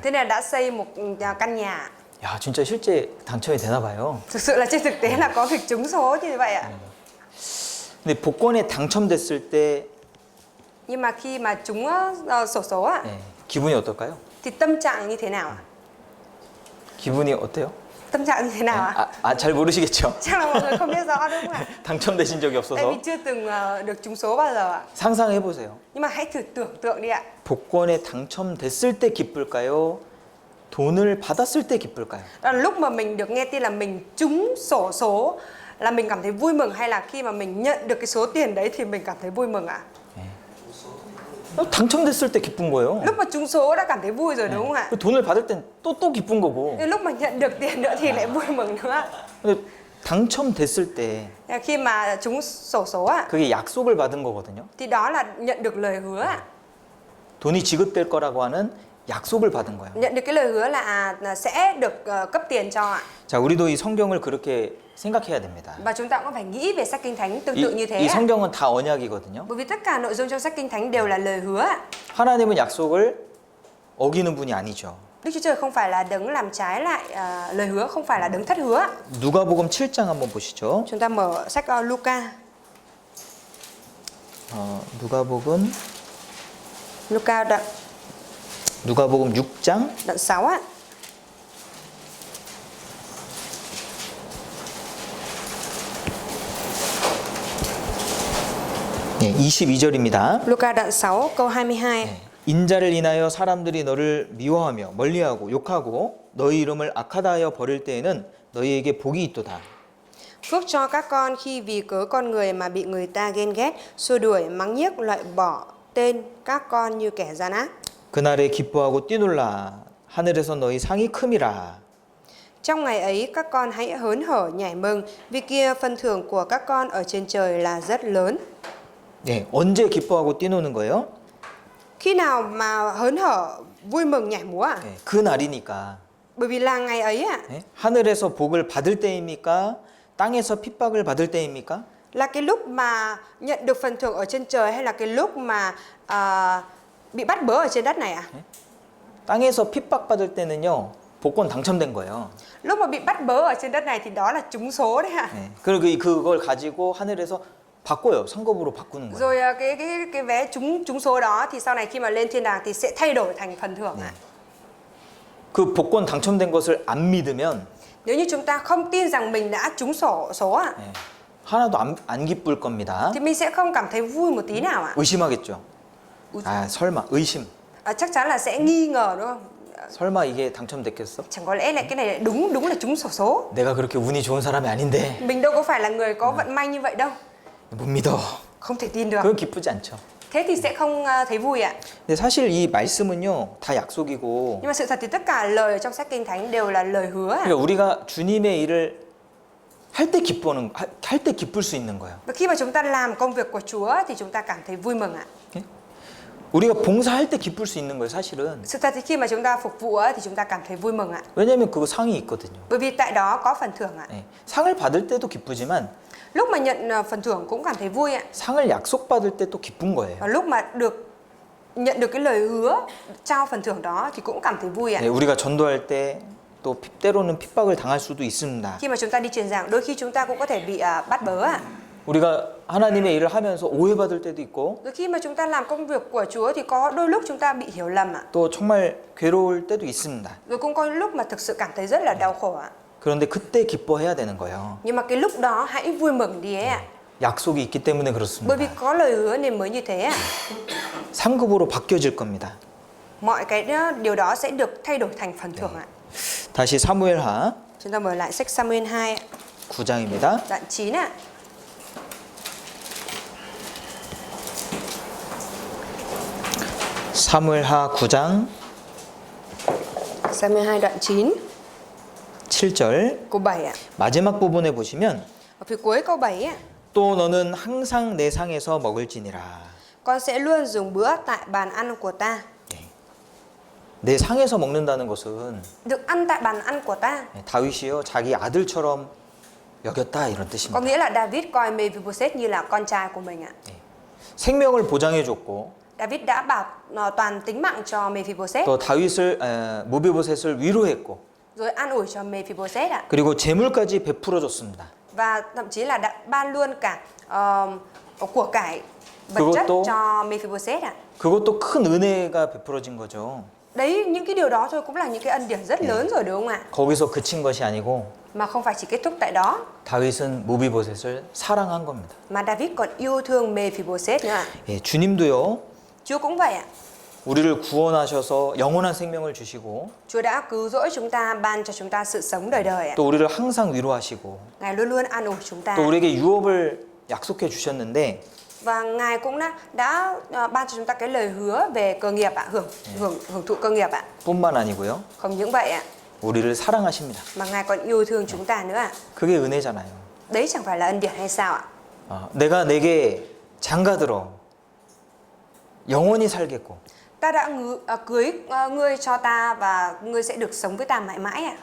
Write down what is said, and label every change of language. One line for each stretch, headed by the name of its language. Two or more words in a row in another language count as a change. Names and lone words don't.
Vietnamese: Thế nên đã xây một căn nhà.
Korean: 야, 진짜 실제 당첨이 되나 봐요.
Vietnamese: Thực sự là trên thực tế là có việc trúng số như vậy ạ.
Korean: 근데 복권에 당첨됐을 때
Vietnamese: Nhưng mà khi mà trúng xổ số ạ,
Korean: 네, 기분이 어떨까요?
Vietnamese: thì tâm trạng như thế nào ạ?
Korean: 기분이 어때요?
Vietnamese: Tâm trạng như thế nào ạ?
Korean: 잘 모르시겠죠?
Vietnamese: Chắc là mọi người không biết rõ đúng không ạ?
Korean: 당첨되신 적이
Vietnamese: Tại
Korean: 없어서
Vietnamese: vì chưa từng được trúng số bao giờ ạ.
Korean: 상상해 보세요.
Vietnamese: Nhưng mà hãy thử tưởng tượng đi ạ.
Korean: 복권에 당첨됐을 때 기쁠까요? 돈을 받았을 때 기쁠까요?
Vietnamese: Đó là lúc mà mình được nghe tin là mình trúng xổ số là mình cảm thấy vui mừng, hay là khi mà mình nhận được cái số tiền đấy thì mình cảm thấy vui mừng ạ?
Korean: 당첨됐을 때 기쁜 거예요.
Vietnamese: Lúc mà trúng số đã cảm thấy vui rồi đúng không ạ?
Korean: 그 돈을 받을 땐 또 기쁜 거고.
Vietnamese: Nhưng lúc mà nhận được tiền nữa thì lại vui mừng nữa.
Korean: 근데 당첨됐을 때
Vietnamese: Khi mà trúng xổ số ạ,
Korean: 그게 약속을 받은 거거든요.
Vietnamese: thì đó là nhận được lời hứa ạ.
Korean: 돈이 지급될 거라고 하는 약속을 받은 거예요.
Vietnamese: Nhận được cái lời hứa là sẽ được cấp tiền cho ạ.
Korean: 자, 우리도 이 성경을 그렇게 생각해야 됩니다.
Vietnamese: Và chúng ta cũng phải nghĩ về sách Kinh Thánh tương tự như thế
Korean: 이
Vietnamese: ạ.
Korean: 성경은 다 언약이거든요.
Vietnamese: Bởi vì tất cả nội dung trong sách Kinh Thánh đều là lời hứa ạ.
Korean: 하나님은 약속을 어기는 분이 아니죠.
Vietnamese: Đức Chúa Trời không phải là đấng làm trái lại lời hứa, không phải là đấng thất hứa.
Korean: 누가복음 7장 한번 보시죠.
Vietnamese: Chúng ta mở sách Luca.
Korean: 누가복음 6장
Vietnamese: Đoạn 6 ạ.
Korean: 네, 22절입니다.
Vietnamese: Luca đoạn 6 câu 22.
Korean: 인자를 인하여 사람들이 너를 미워하며 멀리하고 욕하고 너희 이름을 악하다 하여 버릴 때에는 너희에게 복이 있도다.
Vietnamese: Phước cho các con khi vì cớ con người mà bị người ta ghen ghét, xua đuổi, mắng nhiếc, loại bỏ tên các con như kẻ gian ác.
Korean: 그날에 기뻐하고 뛰놀라 하늘에서 너희 상이 큼이라.
Vietnamese: Trong ngày ấy các con hãy hớn hở nhảy mừng, vì kia phân thưởng của các con ở trên trời là rất lớn.
Korean: 네, 언제 기뻐하고 뛰노는 거예요?
Vietnamese: Khi nào mà hớn hở vui mừng nhảy múa ạ?
Korean: 네, 그 날이니까.
Vietnamese: Bởi vì là ngày ấy ạ.
Korean: 네? 하늘에서 복을 받을 때입니까? 땅에서 핍박을 받을 때입니까?
Vietnamese: Là cái lúc mà nhận được phần thưởng ở trên trời, hay là cái lúc mà bị bắt bớ ở trên đất này ạ?
Korean: 땅에서 핍박받을 때는요, 복권 당첨된 거예요.
Vietnamese: Lúc mà bị bắt bớ ở trên đất này thì đó là trúng số đấy ạ.
Korean: 네. 그리고 그걸 가지고 하늘에서 바꿔요. 상급으로 바꾸는 거예요.
Vietnamese: Rồi cái vé trúng số đó thì sau này khi mà lên thiên đàng thì sẽ thay đổi thành phần thưởng ạ.
Korean: 그 복권 당첨된 것을 안 믿으면
Vietnamese: Nếu như chúng ta không tin rằng mình đã trúng số ạ,
Korean: 네, 하나도 안 기쁠 겁니다.
Vietnamese: thì mình sẽ không cảm thấy vui một tí nào ạ.
Korean: 의심하겠죠. 아, 설마 의심.
Vietnamese: Chắc chắn là sẽ nghi ngờ đúng không?
Korean: 설마 이게 당첨됐겠어?
Vietnamese: Chẳng có lẽ là cái này đúng là trúng xổ số.
Korean: 내가 그렇게 운이 좋은 사람이 아닌데
Vietnamese: Mình đâu có phải là người có vận may như vậy đâu.
Korean: 못 믿어.
Vietnamese: Không thể tin được.
Korean: 그건 기쁘지 않죠.
Vietnamese: Thế thì sẽ không thấy vui ạ.
Korean: 근데 사실 이 말씀은요, 다 약속이고.
Vietnamese: Nhưng mà sự thật thì tất cả lời ở trong sách Kinh Thánh đều là lời hứa ạ.
Korean: 그러니까 우리가 주님의 일을 할 때 기쁠 수 있는 거예요.
Vietnamese: Và khi mà chúng ta làm công việc của Chúa thì chúng ta cảm thấy vui mừng ạ.
Korean: 우리가 봉사할 때 기쁠 수 있는 거예요, 사실은.
Vietnamese: Sự thật thì khi mà chúng ta phục vụ thì chúng ta cảm thấy vui mừng ạ.
Korean: 왜냐면 그거 상이 있거든요.
Vietnamese: Bởi vì tại đó có phần thưởng ạ.
Korean: 네. 상을 받을 때도 기쁘지만
Vietnamese: Lúc mà nhận phần thưởng cũng cảm thấy vui ạ.
Korean: 상을 약속받을 때 또 기쁜 거예요.
Vietnamese: Và lúc mà nhận được cái lời hứa trao phần thưởng đó thì cũng cảm thấy vui ạ.
Korean: 네, 우리가 전도할 때 또 때로는 핍박을 당할 수도 있습니다.
Vietnamese: Khi mà chúng ta đi truyền giảng, đôi khi chúng ta cũng có thể bị bắt bớ ạ.
Korean: 우리가 하나님의 일을 하면서 오해받을 때도 있고
Vietnamese: Rồi khi mà chúng ta làm công việc của Chúa thì có đôi lúc chúng ta bị hiểu lầm ạ.
Korean: 또 정말 괴로울 때도 있습니다.
Vietnamese: Rồi cũng có lúc mà thực sự cảm thấy rất là đau khổ ạ.
Korean: 그런데 그때 기뻐해야 되는 거예요.
Vietnamese: Nhưng mà cái lúc đó hãy vui mừng đi ấy ạ.
Korean: 약속이 있기 때문에
Vietnamese: Bởi vì
Korean: 그렇습니다.
Vietnamese: có lời hứa nên mới như thế ạ.
Korean: 상급으로 바뀌어질 겁니다.
Vietnamese: Mọi cái điều đó sẽ được thay đổi thành phần thưởng ạ.
Korean: 다시 사무엘하
Vietnamese: Chúng ta mở lại sách Sa-mu-el 2 ạ,
Korean: 9장입니다.
Vietnamese: đoạn 9 ạ.
Korean: 사무엘하 9장
Vietnamese: Sa-mu-el 2 đoạn 9
Korean: 7절
Vietnamese: câu 7 ạ.
Korean: 마지막 부분에 보시면
Vietnamese: Ở phía cuối câu 7 ạ.
Korean: 또 너는 항상 내 상에서 먹을지니라.
Vietnamese: Con sẽ luôn dùng bữa tại bàn ăn của ta.
Korean: 내 상에서 먹는다는 것은
Vietnamese: Được ăn tại bàn ăn của ta.
Korean: 다윗이요 자기 아들처럼 여겼다 이런
Vietnamese: Có
Korean: 뜻입니다.
Vietnamese: nghĩa là David coi Mephibosheth như là con trai của mình ạ.
Korean: 생명을 보장해 줬고
Vietnamese: David đã bảo toàn tính mạng cho Mephibosheth,
Korean: 또 모비보셋을 위로했고
Vietnamese: rồi an ủi cho Mephibosheth ạ.
Korean: 그리고 재물까지 베풀어 줬습니다.
Vietnamese: Và thậm chí là đã ban luôn cả của cải vật chất
Korean: 그것도-
Vietnamese: cho Mephibosheth ạ.
Korean: 그것도 큰 은혜가 베풀어진 거죠.
Vietnamese: Đấy, những cái điều đó thôi cũng là những cái ân điển rất lớn rồi đúng không ạ?
Korean: 거기서 그친 것이 아니고
Vietnamese: Mà không phải chỉ kết thúc tại đó,
Korean: 다윗은 모비보셋을 사랑한 겁니다.
Vietnamese: mà David còn yêu thương Mephibosheth nữa ạ.
Korean: 예, 주님도요.
Vietnamese: Chúa cũng vậy ạ.
Korean: 우리를 구원하셔서 영원한 생명을 주시고
Vietnamese: Chúa đã cứu rỗi chúng ta, ban cho chúng ta sự sống đời đời ạ.
Korean: 또 우리를 항상 위로하시고
Vietnamese: Ngài luôn luôn an ủi chúng ta.
Korean: 또 우리에게 유업을 약속해 주셨는데
Vietnamese: Và Ngài cũng đã ban cho chúng ta cái lời hứa về cơ nghiệp ạ, hưởng thụ cơ nghiệp ạ.
Korean: 뿐만 아니고요.
Vietnamese: Không những vậy ạ,
Korean: 우리를 사랑하십니다.
Vietnamese: mà Ngài còn yêu thương chúng ta nữa ạ.
Korean: 그게 은혜잖아요.
Vietnamese: Đấy chẳng phải là ân điển hay sao ạ?
Korean: 내가 내게 장가들어 영원히 살겠고
Vietnamese: Ta đã cưới ngươi cho ta và ngươi sẽ được sống với ta mãi mãi ạ.